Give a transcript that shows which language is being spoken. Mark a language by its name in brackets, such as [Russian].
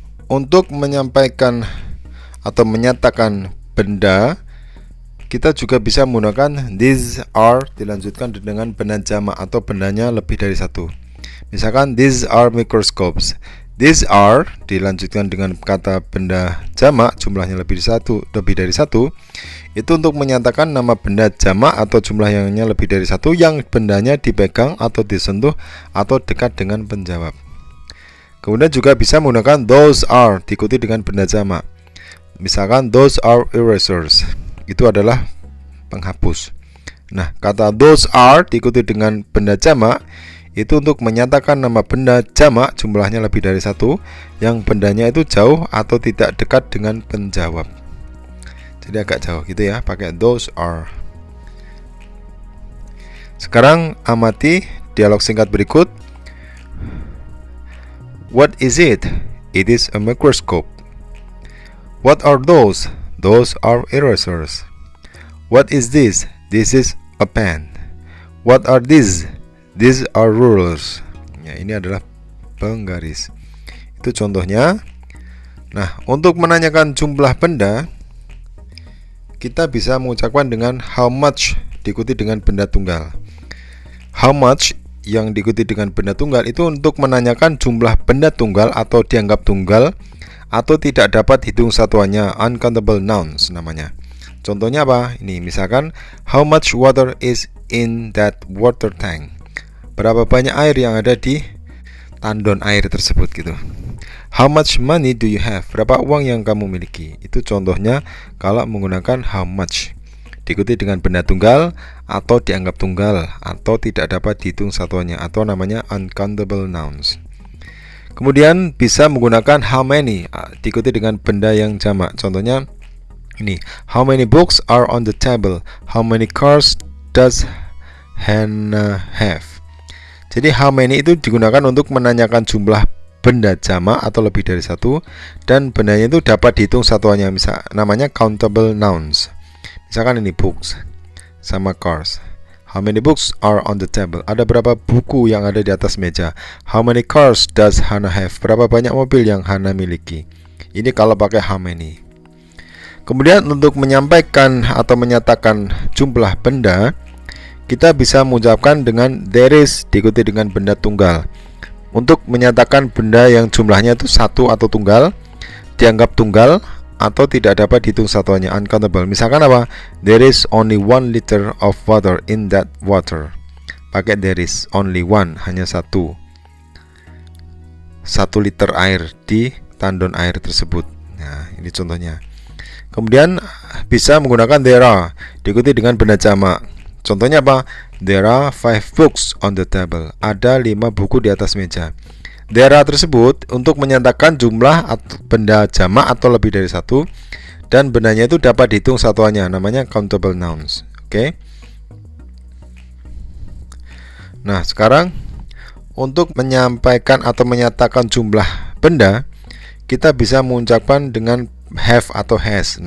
[Indonesian] Untuk menyampaikan atau menyatakan benda, kita juga bisa menggunakan [English] these are [Indonesian] dilanjutkan dengan benda jamak atau bendanya lebih dari 1. Misalkan [English] these are microscopes. These are [Indonesian] dilanjutkan dengan kata benda jamak jumlahnya lebih dari 1. Itu untuk menyatakan nama benda jamak atau jumlah yang lebih dari 1, yang bendanya dipegang atau disentuh atau dekat dengan penjawab. Kemudian juga bisa menggunakan [English] those are [Indonesian] diikuti dengan benda jamak. Misalkan [English] those are erasers. [Indonesian] Itu adalah penghapus. Nah, kata [English] those are [Indonesian] diikuti dengan benda jamak itu untuk menyatakan nama benda jamak jumlahnya lebih dari 1, yang bendanya itu jauh atau tidak dekat dengan penjawab. Jadi agak jauh gitu ya, pakai [English] those are. [Indonesian] Sekarang amati dialog singkat berikut. [English] What is it? It is a microscope. What are those? Those are erasers. What is this? This is a pen. What are these? These are rulers. [Indonesian] Ya, ini adalah penggaris. Itu contohnya. Nah, untuk menanyakan jumlah benda, kita bisa mengucapkan dengan [English] how much [Indonesian] diikuti dengan benda tunggal. [English] How much [Indonesian] yang diikuti dengan benda tunggal itu untuk menanyakan jumlah benda tunggal atau dianggap tunggal atau tidak dapat hitung satuannya, [English] uncountable nouns [Indonesian] namanya. Contohnya apa? Ini misalkan [English] how much water is in that water tank. [Indonesian] Berapa banyak air yang ada di tandon air tersebut gitu. [English] How much money do you have? [Indonesian] Berapa uang yang kamu miliki? Itu contohnya kalau menggunakan [English] how much. [Indonesian] Diikuti dengan benda tunggal atau dianggap tunggal atau tidak dapat dihitung satuannya atau namanya [English] uncountable nouns. [Indonesian] Kemudian bisa menggunakan [English] how many [Indonesian] diikuti dengan benda yang jamak. Contohnya ini, [English] how many books are on the table? How many cars does Hannah have? [Indonesian] Jadi [English] how many [Indonesian] itu digunakan untuk menanyakan jumlah benda jamak atau lebih dari satu, dan bendanya itu dapat dihitung satuannya, misal namanya [English] countable nouns. [Indonesian] Misalkan ini books sama cars. [English] How many books are on the table? [Indonesian] Ada berapa buku yang ada di atas meja? [English] How many cars does Hannah have? [Indonesian] Berapa banyak mobil yang Hannah miliki? Ini kalau pakai [English] how many. [Indonesian] Kemudian untuk menyampaikan atau menyatakan jumlah benda, kita bisa mengucapkan dengan [English] there is [Indonesian] diikuti dengan benda tunggal. Untuk menyatakan benda yang jumlahnya itu satu atau tunggal, dianggap tunggal atau tidak dapat dihitung satuannya, uncountable. Misalkan apa? [English] There is only 1 liter of water in that water. [Indonesian] Pakai [English] there is only one, [Indonesian] hanya satu liter air di tandon air tersebut. Nah, ini contohnya. Kemudian bisa menggunakan [English] there are [Indonesian] diikuti dengan benda jamak. Contohnya apa? [English] There are 5 books on the table. [Indonesian] Ada 5 buku di atas meja. [English] There are [Indonesian] tersebut untuk menyatakan jumlah benda jamak atau lebih dari satu, dan bendanya itu dapat dihitung satuannya, namanya [English] countable nouns. [Indonesian] Oke. Nah, sekarang untuk menyampaikan atau menyatakan jumlah benda, kita bisa mengucapkan dengan have atau has.